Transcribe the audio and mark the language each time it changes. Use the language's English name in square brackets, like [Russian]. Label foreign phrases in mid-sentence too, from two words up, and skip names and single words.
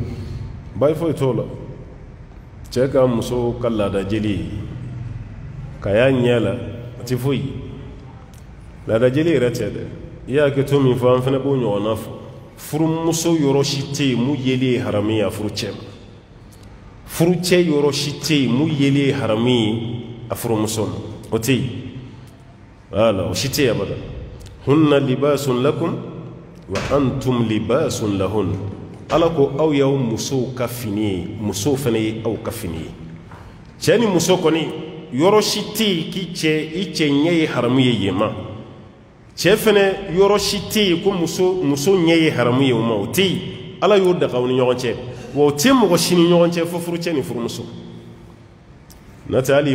[Bambara] bayi foyi t'o la cɛ ka muso ka laada jeli ka y'a ɲɛ la a tɛ foyi laada jeli yɛrɛ tɛ dɛ i y'a hakɛto min fɔ an fana b'o ɲɔgɔnna fɔ furumuso yɔrɔ si tɛ yen mun yeli ye haramu ye a furu cɛ ma furu cɛ yɔrɔ si tɛ yen mun yeli ye haramu ye a furumuso ma o tɛ yen voilà o si tɛ yen abada [Arabic] هن لباس لكم وأنتم لباس لهن [Bambara] ala ko aw y'aw musow ka fini ye musow fana ye aw ka fini ye cɛ ni muso kɔni yɔrɔ si tɛ yen k'i cɛ i cɛ ɲɛ ye haramu ye yen ma cɛ fɛnɛ yɔrɔ si tɛ yen ko muso ɲɛ ye haramu ye o ma o tɛ yen ala y'o daga u ni ɲɔgɔn cɛ wa o tɛ mɔgɔ si ni ɲɔgɔn cɛ fo furucɛ ni furumuso n'o tɛ hali